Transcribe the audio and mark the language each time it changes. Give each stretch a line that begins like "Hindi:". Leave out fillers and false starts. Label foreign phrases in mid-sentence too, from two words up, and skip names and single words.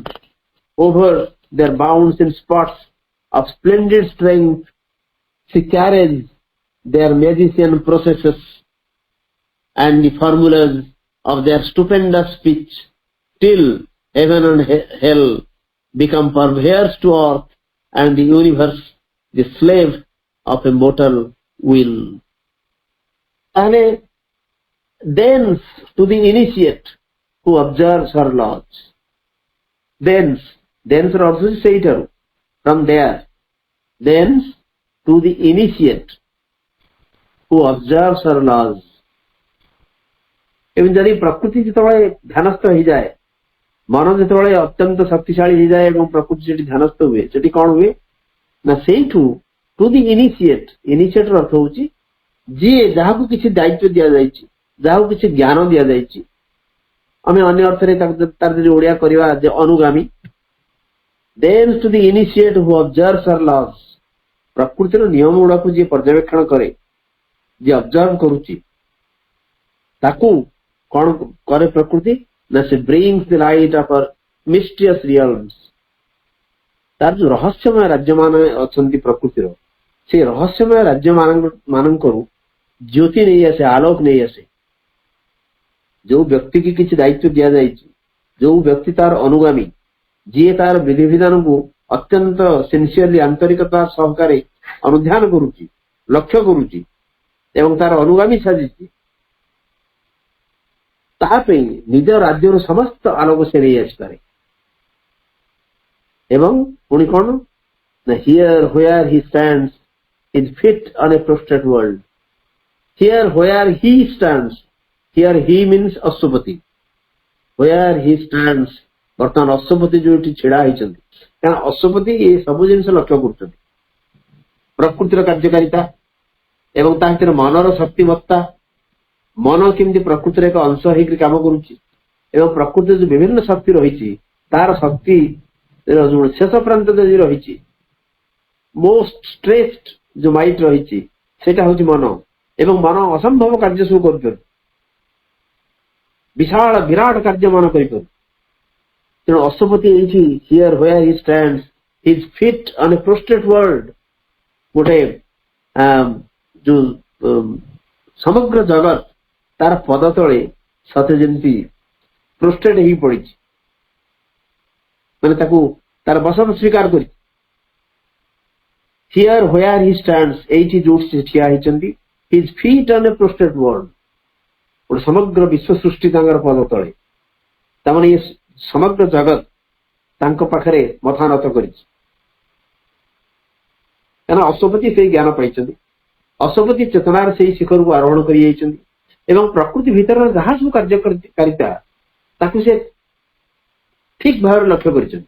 English: Over their bounds in spots of splendid strength, she carries their magician processes and the formulas of their stupendous speech, till heaven and hell become purveyors to earth, and the universe the slave of a mortal will. And thence to the initiate who observes her laws.
Odia: Thence ର ଅର୍ଥ ହେଉଛି ସେଇଠାରୁ,
English: from there, thence to the initiate who observes her laws.
Odia: ଏବଂ ଯଦି ପ୍ରକୃତି ଯେତେବେଳେ ଧ୍ୟାନସ୍ଥ ହେଇଯାଏ, ମନ ଯେତେବେଳେ ଅତ୍ୟନ୍ତ ଶକ୍ତିଶାଳୀ ହେଇଯାଏ ଏବଂ ପ୍ରକୃତି ସେଠି ଧ୍ୟାନସ୍ଥ ହୁଏ, ସେଠି କଣ ହୁଏ ନା ସେଇଠୁ
English: to the initiate,
Odia: ଇନିସିଏଟ୍ ର ଅର୍ଥ ହେଉଛି ଯିଏ ଯାହାକୁ କିଛି ଦାୟିତ୍ୱ ଦିଆଯାଇଛି, ଯାହାକୁ କିଛି ଜ୍ଞାନ ଦିଆଯାଇଛି, ଆମେ ଅନ୍ୟ ଅର୍ଥରେ ତାର ଯଦି ଓଡିଆ କରିବା ଯେ ଅନୁଗାମୀ,
English: then to the initiate who observes her laws,
Odia: ପ୍ରକୃତିର ନିୟମ ଗୁଡାକୁ ଯିଏ ପର୍ଯ୍ୟବେକ୍ଷଣ କରେ, ଯିଏ ଅବଜର୍ଭ କରୁଛି, ତାକୁ କଣ କରେ ପ୍ରକୃତି ନା ସେ
English: brings the light of her mysterious realms.
Odia: ତାର ଯୋଉ ରହସ୍ୟମୟ ରାଜ୍ୟମାନ ଅଛନ୍ତି ପ୍ରକୃତିର, ସେ ରହସ୍ୟମୟ ରାଜ୍ୟ ମାନଙ୍କରୁ ଜ୍ୟୋତି ନେଇ ଆସେ, ଆଲୋକ ନେଇ ଆସେ. ଯୋଉ ବ୍ୟକ୍ତି କି କିଛି ଦାୟିତ୍ୱ ଦିଆଯାଇଛି, ଯୋଉ ବ୍ୟକ୍ତି ତାର ଅନୁଗାମୀ, ଯିଏ ତାର ବିଧିବିଧାନକୁ ଅତ୍ୟନ୍ତ ସିନସିୟରଲି ଆନ୍ତରିକତା ସହକାରେ ଅନୁଧ୍ୟାନ କରୁଛି, ଲକ୍ଷ୍ୟ କରୁଛି ଏବଂ ତାର ଅନୁଗାମୀ ସାଜିଛି, ତା ପାଇଁ ନିଜ ରାଜ୍ୟର ସମସ୍ତ ଆଲୋକ ସେ ନେଇ ଆସିପାରେ. ଏବଂ ପୁଣି କଣ ନା
English: here where he stands his feet on a prostrate world. Here where he stands, here he means ଅଶ୍ୱପତି. where he stands,
Odia: ବର୍ତ୍ତମାନ ଅଶ୍ୱପତି ଯୋଉଠି ଛିଡା ହେଇଛନ୍ତି, କାରଣ ଅଶ୍ୱପତି ଏ ସବୁ ଜିନିଷ ଲକ୍ଷ୍ୟ କରୁଛନ୍ତି, ପ୍ରକୃତିର କାର୍ଯ୍ୟକାରିତା ଏବଂ ତା ଭିତରେ ମନର ଶକ୍ତିମତ୍ତା, ମନ କେମିତି ପ୍ରକୃତିର ଏକ ଅଂଶ ହେଇକି କାମ କରୁଛି ଏବଂ ପ୍ରକୃତିର ଯୋଉ ବିଭିନ୍ନ ଶକ୍ତି ରହିଛି, ତାର ଶକ୍ତି ଯୋଉ ଶେଷ ପ୍ରାନ୍ତ ଯଦି ରହିଛି,
English: most stretched
Odia: ଯୋଉ ମାଇଟ ରହିଛି, ସେଇଟା ହଉଛି ମନ. ଏବଂ ମନ ଅସମ୍ଭବ କାର୍ଯ୍ୟ ସବୁ କରୁଛନ୍ତି, ବିଶାଳ ବିରାଟ କାର୍ଯ୍ୟ ମନ କରିପାରୁ. ତେଣୁ ଅଶ୍ୱପତି ଏଇଠି
English: here where he stands his feet on a prostrate world,
Odia: ଗୋଟେ ଯୋଉ ସମଗ୍ର ଜଗତ ତାର ପଦ ତଳେ ସତେ ଯେମିତି ପ୍ରୋଷ୍ଟ୍ରେଟ ହେଇ ପଡିଛି, ମାନେ ତାକୁ ତାର ବସନ ସ୍ୱୀକାର କରିଛି.
English: here where he stands,
Odia: ଏଇଠି ଯୋଉଠି ସେ ଠିଆ ହେଇଛନ୍ତି,
English: his feet on a prostrate world,
Odia: ଗୋଟେ ସମଗ୍ର ବିଶ୍ୱ ସୃଷ୍ଟି ତାଙ୍କର ପଦ ତଳେ, ତାମାନେ ଏ ସମଗ୍ର ଜଗତ ତାଙ୍କ ପାଖରେ ମଥା ନତ କରିଛି. କାରଣ ଅଶ୍ୱପତି ସେଇ ଜ୍ଞାନ ପାଇଛନ୍ତି, ଅଶ୍ୱପତି ଚେତନାର ସେଇ ଶିଖରକୁ ଆରୋହଣ କରି ଯାଇଛନ୍ତି ଏବଂ ପ୍ରକୃତି ଭିତରର ଯାହା ସବୁ କାର୍ଯ୍ୟକାରିତା ତାକୁ ସେ ଠିକ ଭାବରେ ଲକ୍ଷ୍ୟ କରିଛନ୍ତି.